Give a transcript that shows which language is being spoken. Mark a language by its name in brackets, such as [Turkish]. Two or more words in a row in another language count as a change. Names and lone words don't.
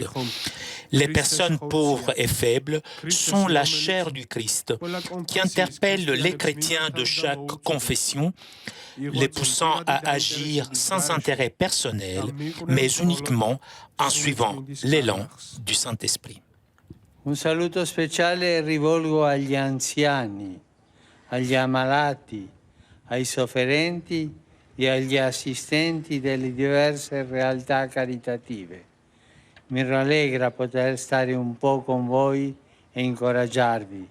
[French] Les personnes pauvres et faibles sont la chair du Christ qui interpelle les chrétiens de chaque confession, les poussant à agir sans intérêt personnel, mais uniquement en suivant l'élan du Saint-Esprit. [Italian] Un saluto speciale rivolgo agli anziani, agli ammalati, ai sofferenti e agli assistenti delle diverse realtà caritative. Mi rallegra poter stare un po' con voi e incoraggiarvi.